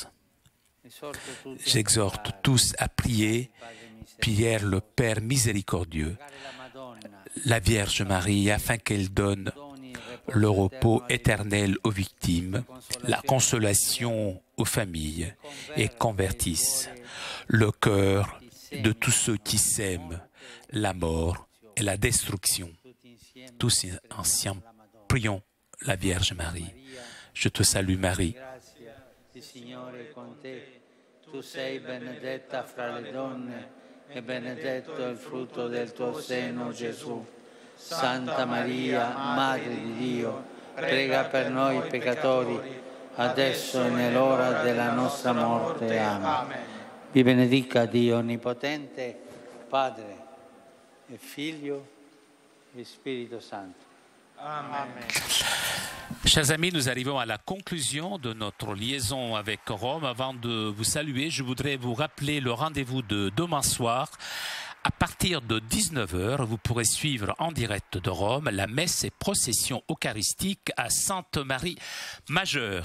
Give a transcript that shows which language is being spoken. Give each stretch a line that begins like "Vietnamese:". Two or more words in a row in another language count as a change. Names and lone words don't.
French: J'exhorte tous à prier, prière le Père miséricordieux, la Vierge Marie, afin qu'elle donne le repos éternel aux victimes, la consolation aux familles et convertisse le cœur de tous ceux qui sèment la mort et la destruction. Tous ensemble, prions la Vierge Marie. Je te salue Marie.
Italian: Tu sei benedetta fra le donne e benedetto il frutto del tuo seno, Gesù. Santa Maria, Madre di Dio, prega per noi peccatori, adesso e nell'ora della nostra morte. Amen. Vi benedica Dio Onnipotente, Padre e Figlio e Spirito Santo. Amen.
French: Chers amis, nous arrivons à la conclusion de notre liaison avec Rome. Avant de vous saluer, je voudrais vous rappeler le rendez-vous de demain soir. À partir de 19h, vous pourrez suivre en direct de Rome la messe et procession eucharistique à Sainte-Marie Majeure.